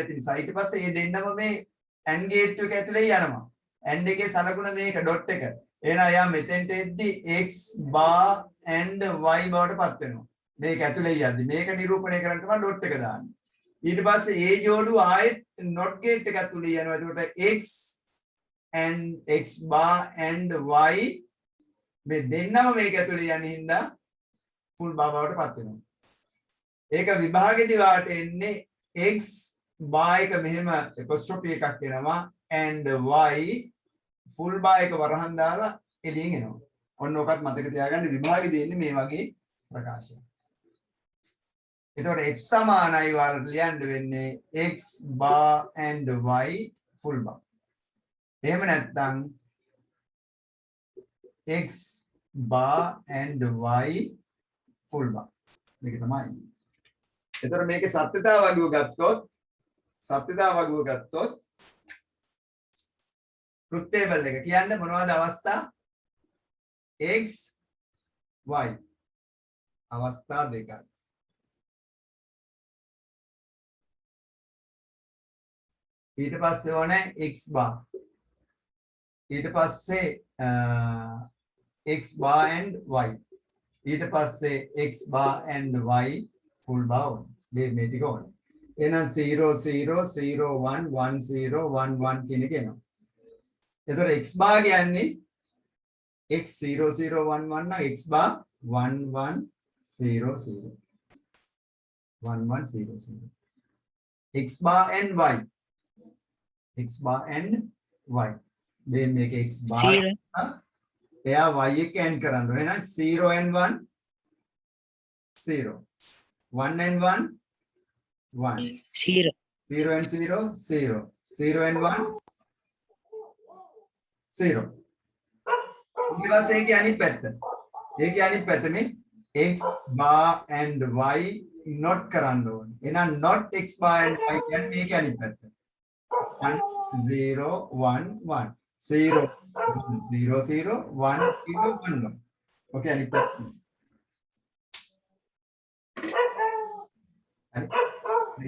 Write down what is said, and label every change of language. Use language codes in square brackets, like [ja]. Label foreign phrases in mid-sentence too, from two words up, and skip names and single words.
[si] නැති නිසා ඊට පස්සේ මේ දෙන්නම මේ AND ගේට්ටුව එක ඇතුලේ යනවා AND එකේ සලකුණ මේක dot එක එහෙනම් යා මෙතෙන්ට එද්දී [en] x bar and y [si] බවට පත් වෙනවා මේක ඇතුලේ යද්දී මේක නිරූපණය කරන්න තමයි dot එක දාන්නේ ඊට පස්සේ ඒ ජෝඩුව ආයෙත් [en] not gate [si] එක ඇතුලේ යනවා එතකොට [en] x and x bar and y [si] මේ දෙන්නම මේක ඇතුලේ යන හින්දා [en] full bar [si] බවට පත් වෙනවා ඒක විභාගෙදී වාට එන්නේ [en] x bar [si] එක මෙහෙම apostrophe එකක් එනවා [en] and y full bar [si] එක වරහන් දාලා එළියෙන් එනවා ඔන්න ඔකත් මතක තියාගන්න විභාගෙදී එන්නේ මේ වගේ ප්‍රකාශයක් එතකොට f සමානයි වලට ලියන්න වෙන්නේ [en] x bar and y full bar. [si] එහෙම නැත්නම් [en] x bar and y full bar. [si] මේක තමයි. එතකොට මේකේ සත්‍යතාව වගුව ගත්තොත් [en] truth table [si] එක කියන්නේ මොනවද අවස්ථා x y අවස්ථා දෙකයි. ඊට පස්සේ ඕනේ [en] x bar [si] ඊට පස්සේ [en] x bar and y [si] ඊට පස්සේ [en] x bar and y full bar ඕනේ [si] මේ ටික ඕනේ එහෙනම් 0 0 0 1 1 0 1 1 කියන එක එනවා එතකොට [en] x bar [si] කියන්නේ x 0 0 1 1 නම් [en] x bar [si] 1 1 0 0 1 1 0 0 [en] x bar and y x bar and y then make x bar [si] එයා y එක end කරන්න ඕනේ එහෙනම් 0 and 1 0 1 and 1 1 0 0 and 0 0 0 and 1 0. ඊට පස්සේ ඒකේ අනිත් පැත්ත. ඒකේ අනිත් පැත්ත මේ [en] x bar and y not [si] කරන්න ඕනේ. එහෙනම් [en] not x bar and y [si] කියන්නේ මේකේ අනිත් පැත්ත. 1 0 1 1 0 0 0 1 0 1 1. Okay අනිත් පැත්ත. හරි.